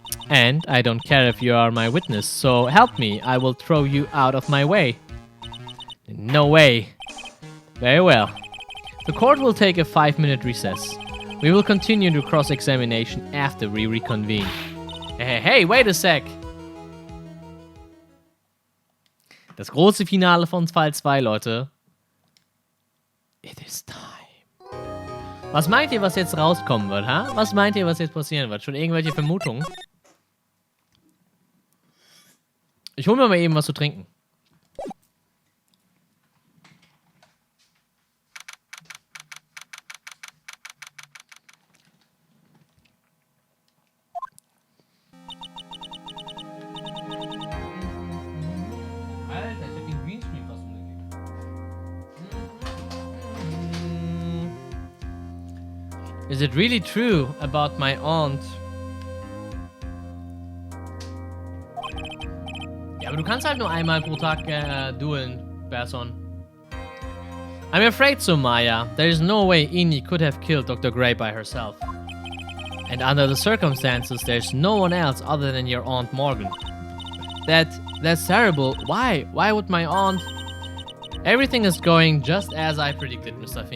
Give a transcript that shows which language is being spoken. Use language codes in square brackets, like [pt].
[en] And I don't care if you are my witness, so help me, I will throw you out of my way. No way. Very well. The court will take a 5-minute recess. We will continue the cross-examination after we reconvene. Hey, wait a sec! [de] Das große Finale von Fall 2, Leute. [en] It is time. [de] Was meint ihr, was jetzt rauskommen wird, ha? Was meint ihr, was jetzt passieren wird? Schon irgendwelche Vermutungen? Ich hole mir mal eben was zu trinken. Alter, ich hab den Greenscreen fast umgekippt. [en] Is it really true about my aunt? [de] Ja, aber du kannst halt nur einmal pro Tag dueln, Person. [en] I'm afraid so, Maya. There is no way Ini could have killed Dr. Gray by herself. And under the circumstances, there's no one else other than your Aunt Morgan. That's terrible. Why? Why would my aunt... Everything is going just as I predicted, Mr.